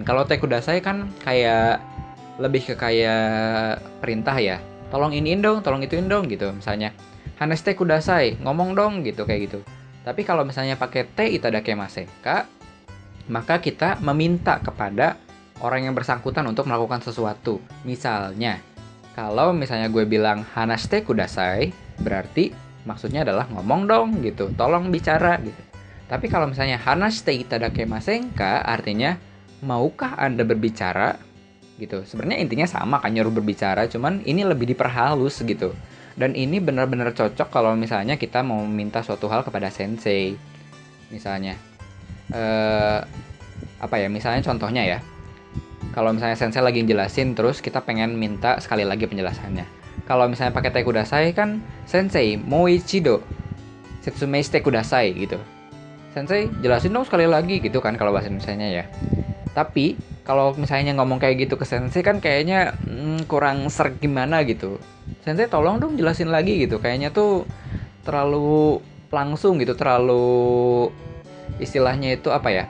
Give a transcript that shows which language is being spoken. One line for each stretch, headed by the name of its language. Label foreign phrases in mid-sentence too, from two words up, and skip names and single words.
Indonesian: Kalau
Japanese: てください
Indonesian: kan kayak lebih ke kayak perintah ya, tolong iniin dong, tolong ituin dong gitu. Misalnya
Japanese: 話してください,
Indonesian: ngomong dong gitu, kayak gitu. Tapi kalau misalnya pakai
Japanese: ていただけませんか,
Indonesian: maka kita meminta kepada orang yang bersangkutan untuk melakukan sesuatu. Misalnya kalau misalnya gue bilang
Japanese: 話してください,
Indonesian: berarti maksudnya adalah ngomong dong gitu, tolong bicara gitu. Tapi kalau misalnya
Japanese: 話していただけませんか,
Indonesian: artinya maukah Anda berbicara gitu. Sebenarnya intinya sama kan, nyuruh berbicara, cuman ini lebih diperhalus gitu. Dan ini benar-benar cocok kalau misalnya kita mau minta suatu hal kepada sensei. Misalnya apa ya? Misalnya contohnya ya. Kalau misalnya sensei lagi jelasin terus kita pengen minta sekali lagi penjelasannya. Kalau misalnya pakai
Japanese: てください
Indonesian: kan
Japanese: 先生もう一度説明してください
Indonesian: gitu. Sensei jelasin dong sekali lagi gitu kan kalau bahasa Indonesianya ya. Tapi kalau misalnya ngomong kayak gitu ke sensei kan kayaknya kurang ser gimana gitu. Sensei tolong dong jelasin lagi gitu. Kayaknya tuh terlalu langsung gitu, terlalu istilahnya itu apa ya?